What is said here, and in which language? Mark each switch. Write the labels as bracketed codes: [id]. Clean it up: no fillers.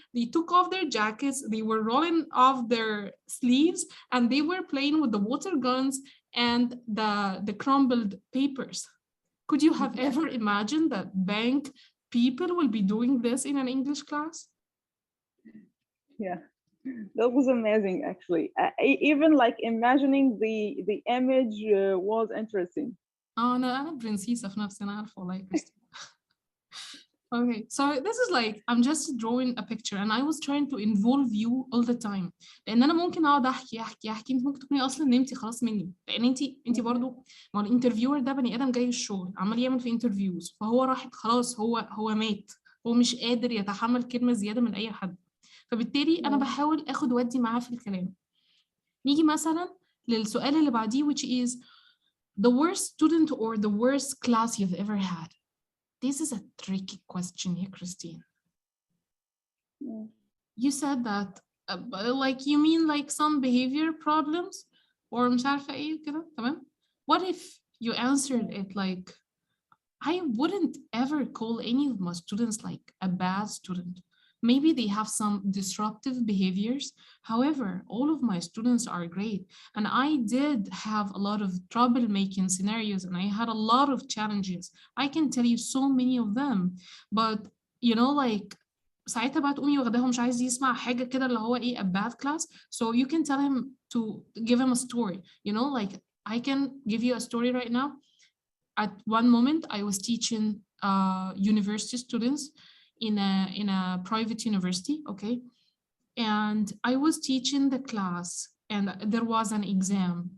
[en] They took off their jackets, they were rolling off their sleeves, and they were playing with the water guns and the crumbled papers. Could you have ever imagined that bank people will be doing this in an English class? Yeah, that was amazing actually. Even like imagining the image was interesting. [ar] أنا برنسيسة في نفسي أنا عارفة والله يا كريستين. [en] Okay, so this is like I'm just drawing a picture and I was trying to involve you all the time. [ar] لأن أنا ممكن أقعد أحكي أنت ممكن تكوني أصلا نمتي خلاص مني، لأن أنت برضه ما الانترفيور ده بني آدم جاي الشغل عمال يعمل في انترفيوز، فهو راحت خلاص هو مات، هو مش قادر يتحمل كلمة زيادة من أي حد. فبالتالي أنا بحاول آخد ودي معاه في الكلام. نيجي مثلا للسؤال اللي بعديه [en] which is the worst student or the worst class you've ever had. This is a tricky question here, Christine. You said that, like, you mean like some behavior problems or [ar] مش عارفة إيه كده تمام? [en] What if you answered it like, I wouldn't ever call any of my students like a bad student. Maybe they have some disruptive behaviors. However, all of my students are great. And I did have a lot of troublemaking scenarios and I had a lot of challenges. I can tell you so many of them. But, you know, like, [ar] ساعتها بقى تقومي واخداهم مش عايز يسمع حاجة كده اللي هو إيه [en] a bad class. So you can tell him to give him a story. You know, like, I can give you a story right now. At one moment, I was teaching university students in a private university, okay? And I was teaching the class and there was an exam.